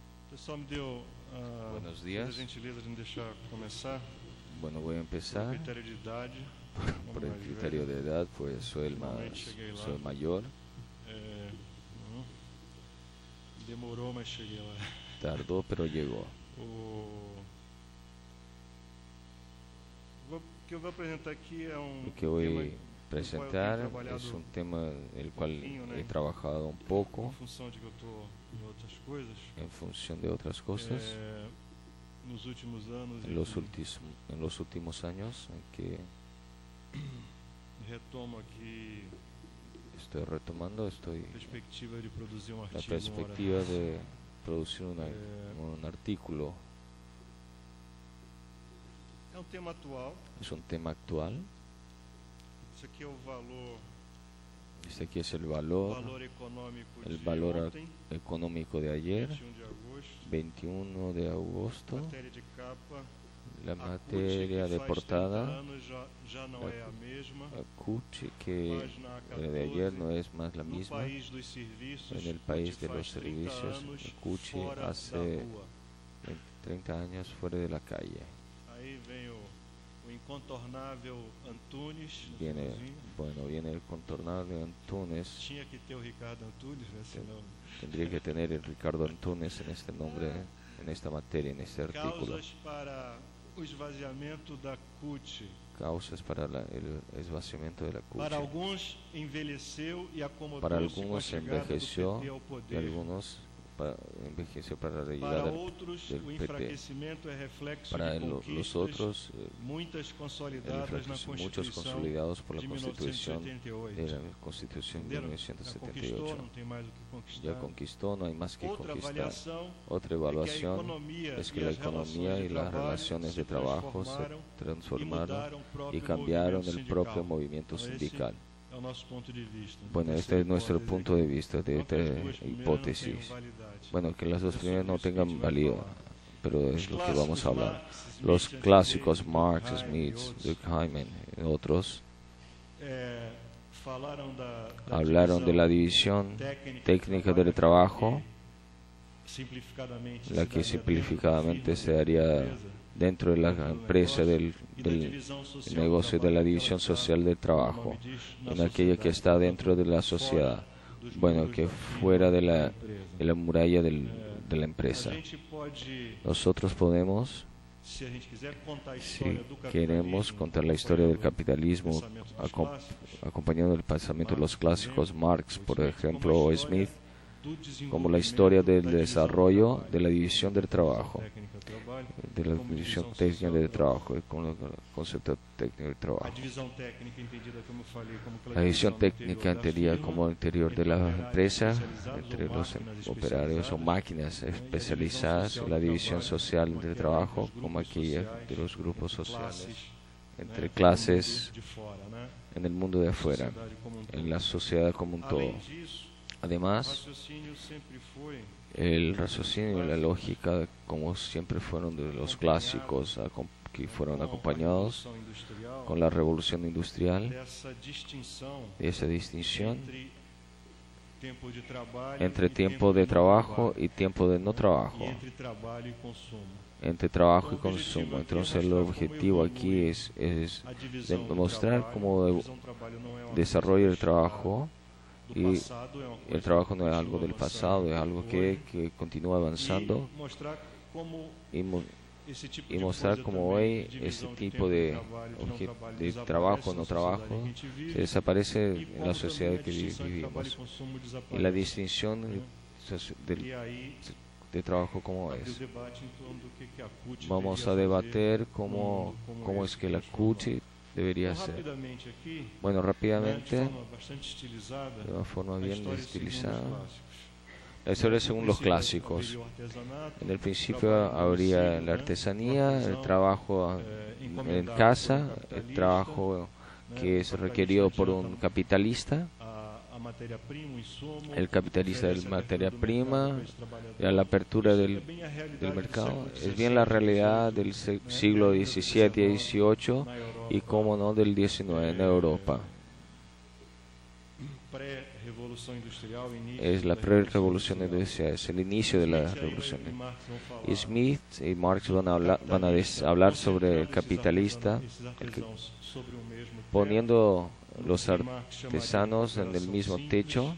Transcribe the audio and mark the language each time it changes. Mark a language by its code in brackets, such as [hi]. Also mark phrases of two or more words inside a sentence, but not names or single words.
[pt] pessoal me deu [es] Buenos a días. [pt] gentileza de me deixar começar. [es] Bueno, voy a [pt] Por [es] empezar [pt] critério de idade, [es] por el criterio de edad, pues soy soy mayor. [pt] Uhum. Demorou, mas cheguei lá. [es] Tardó, pero llegó. [pt] O que eu vou apresentar aqui é [es] Lo que voy a presentar es un tema el cual he trabajado un [pt] em [es] poco [pt] função de que eu estou em outras coisas. [es] en función de otras cosas [pt] Nos últimos anos, [es] en los últimos años en que [pt] retomo aqui [es] estoy retomando, [pt] a perspectiva de produzir um [es] la [pt] artigo. [es] perspectiva de producir un artículo. [pt] É um tema atual. [es] Es un tema actual. [pt] Isso aqui é o valor. [es] Este aquí es el valor [pt] Econômico [es] el [pt] de [es] valor [pt] ontem, [es] económico de ayer, [pt] 21 de agosto. [es] 21 de agosto. [pt] Matéria de capa. [es] La [pt] A CUT, [es] materia [pt] que [es] de [pt] faz 30 [es] portada, [pt] anos, já não é a mesma. [es] la CUT, que [pt] Página [es] la de ayer [pt] 14. [es] no es más la [pt] No [es] misma. [pt] país dos serviços, [es] En el país de [pt] CUT [es] los [pt] faz 30 [es] servicios, [pt] anos [es] el CUT [pt] fora [es] hace [pt] da rua. [es] 30 años fuera de la calle. [pt] Aí vem o incontornável Antunes. [es] Viene [pt] sozinho. [es] el contornable Antunes. [pt] Tinha que ter o Ricardo Antunes, né? Senão... [es] Tendría que tener el Ricardo Antunes en este nombre, en esta materia, en este artículo. [pt] Causas para o esvaziamento da CUT. [es] Causas para el esvaciamiento de la CUT. [pt] Para alguns envelheceu e [es] Para [pt] acomodou-se com a [es] algunos [pt] chegada do [es] envejeció [pt] PT ao [es] y [pt] poder. [es] algunos envejeció para la llegada [pt] Para [es] del outros, del [pt] o [es] PT. [pt] enfraquecimento é reflexo [es] Para [pt] de [es] los [pt] conquistas, [es] otros, [pt] muitas [es] el [pt] consolidadas na [es] muchos [pt] Constituição [es] consolidados por la [pt] de [es] Constitución [pt] 1988. [es] de la Constitución de [pt] Entenderam? Já conquistou, [es] 1978. [pt] não tem mais o que conquistar. [es] Ya conquistó, no hay más que [pt] Outra [es] conquistar. [pt] avaliação [es] Otra [pt] é que a [es] evaluación [pt] economia [es] es que [pt] e [es] la [pt] as [es] economía y las relaciones de trabajo se [pt] e [es] transformaron [pt] mudaram o próprio [es] y cambiaron [pt] movimento [es] el propio [pt] sindical. [es] movimiento [pt] Então, esse [es] sindical. [pt] é o nosso ponto de vista. [es] Bueno, [pt] Essa [es] este es nuestro [pt] hipótese [es] punto de vista de [pt] Enquanto as [es] esta [pt] duas primeiras não [es] hipótesis. [pt] tenham validade. [es] Bueno, que las dos primeras no tengan [pt] vai [es] valía, [pt] falar. [es] pero es lo que vamos a hablar. [pt] Marx, Smith, [es] Los [pt] Anthony [es] clásicos [pt] Davis, [es] Marx, [pt] Durkheim [es] Smith, [pt] e outros, [es] Durkheim y otros [pt] falaram da [es] hablaron de la división técnica del trabajo, [pt] simplificadamente [es] la que simplificadamente se daría dentro de la empresa del negocio de la división social del trabajo, en aquella que está dentro de la sociedad, bueno, que fuera de la muralla de la empresa. Nosotros podemos, [pt] se a gente quiser contar a [es] si [pt] história do [es] queremos [pt] capitalismo, [es] contar la historia del capitalismo [pt] pensamento dos clássicos, [es] acompañando el pensamiento de los clásicos, Marx, por ejemplo, [pt] como a o história [es] Smith, [pt] do [es] como la historia del [pt] desenvolvimento [es] desarrollo de la división del trabajo, [pt] técnica do trabalho, [es] de la [pt] como [es] división [pt] divisão [es] técnica [pt] social [es] del [pt] do [es] trabajo, con el concepto técnico del [pt] A [es] trabajo. [pt] divisão técnica entendida, como eu falei, como aquela [es] La división [pt] divisão [es] técnica [pt] interior da [es] entendida [pt] firma, [es] como el interior de la empresa, [pt] especializados [es] entre [pt] ou [es] los [pt] máquinas [es] operarios o máquinas especializadas, y la división social del trabajo como aquella de los grupos sociales, entre clases [pt] de fora, né? [es] en el mundo de afuera, [pt] Sociedade como um todo. [es] en la sociedad como un todo. [pt] Além disso, o [es] Además, [pt] raciocínio sempre foi [es] el raciocinio y la lógica, como siempre fueron de los clásicos, que fueron [pt] com a [es] acompañados [pt] Revolução Industrial, [es] con la revolución industrial, [pt] dessa distinção [es] esa distinción [pt] entre tempo de [es] entre [pt] trabalho [es] tiempo de trabajo y tiempo de no trabajo, [pt] e entre trabalho e consumo. [es] entre trabajo y consumo. Entonces el objetivo aquí es [pt] A divisão do [es] demostrar [pt] trabalho, [es] cómo [pt] a divisão do trabalho não é uma [es] desarrolla el [pt] coisa [es] trabajo, [pt] do [es] y [pt] passado, é uma coisa [es] el trabajo no [pt] que [es] es algo [pt] continua [es] del [pt] avançando [es] pasado, es algo [pt] hoje, [es] que continúa avanzando, [pt] e mostrar como [es] y, [pt] esse tipo [es] y [pt] de [es] mostrar [pt] coisa [es] cómo [pt] também, [es] hoy [pt] divisão [es] este [pt] de [es] tipo [pt] tempo [es] de, [pt] trabalho, de não trabalho, [es] de [pt] desaparece [es] trabajo, [pt] na [es] no [pt] sociedade [es] trabajo, [pt] que a gente vive, [es] se desaparece [pt] e [es] en [pt] como [es] la [pt] também [es] sociedad [pt] a [es] que [pt] distinção de trabalho [es] vivimos. [pt] e consumo [es] Y [pt] desaparece. [es] la distinción [pt] E aí [es] de trabajo como [pt] abre o [es] es. [pt] debate em torno do que a CUT [es] Vamos [pt] deveria [es] a [pt] fazer [es] debater [pt] num mundo como [es] cómo [pt] esse [es] es que [pt] que [es] la [pt] nós formamos. [es] CUT debería [pt] Então, [es] ser. [pt] rapidamente aqui, [es] Bueno, [pt] de [es] rápidamente, [pt] forma bastante estilizada, [es] de una forma [pt] a [es] bien [pt] história segundo os [es] estilizada, [pt] clássicos. [es] la historia según los [pt] No princípio [es] clásicos. [pt] haveria o artesanato, [es] En el [pt] o [es] principio [pt] trabalho [es] habría [pt] domicílio, [es] la [pt] né, [es] artesanía, [pt] o [es] el [pt] artesão, [es] trabajo en [pt] encomendado [es] casa, [pt] por um [es] el [pt] capitalista, [es] trabajo [pt] né, [es] que [pt] o [es] es [pt] capitalista [es] requerido por un [pt] adianta [es] capitalista, [pt] a matéria-prima, o insumo, [es] el capitalista de [pt] oferece [es] la [pt] a abertura [es] materia [pt] do [es] prima, [pt] mercado para esse trabalhador. [es] y a la apertura [pt] Isso [es] del, [pt] é bem a realidade [es] del [pt] do [es] mercado. [pt] século [es] Es bien la [pt] XVII, [es] realidad del siglo XVII y XVIII [pt] na Europa, [es] y, como no, del XIX en Europa. [pt] pré-revolução [es] es la pre-revolución industrial, es el inicio de la revolución. Y Smith y Marx van a hablar sobre el capitalista, poniendo los artesanos en el mismo techo.